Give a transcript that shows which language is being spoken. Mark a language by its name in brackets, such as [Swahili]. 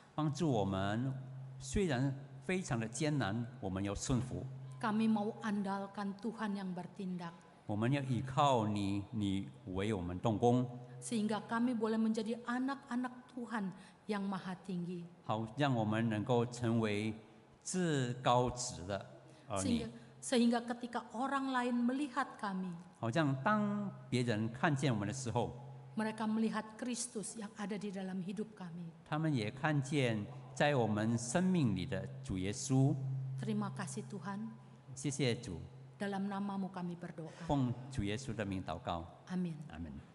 [Chinese] 帮助我们，虽然非常的艰难，我们要顺服， [Indonesian] Kami mau andalkan Tuhan yang bertindak, [Chinese] 我们要依靠你，你为我们动工， [Indonesian] sehingga kami boleh menjadi anak-anak Tuhan yang maha tinggi. [Chinese] 好让我们能够成为至高值的儿女。 [Indonesian] Sehingga ketika orang lain melihat kami, [Chinese] 好像当别人看见我们的时候， [Indonesian] mereka melihat Kristus yang ada di dalam hidup kami. [Chinese] 他们也看见在我们生命里的主耶稣。 [Indonesian] Terima kasih Tuhan, [Chinese] 谢谢主， [Indonesian] dalam namamu kami berdoa. [Chinese] 奉主耶稣的名祷告， [Indonesian] Amin. [Chinese] 阿门。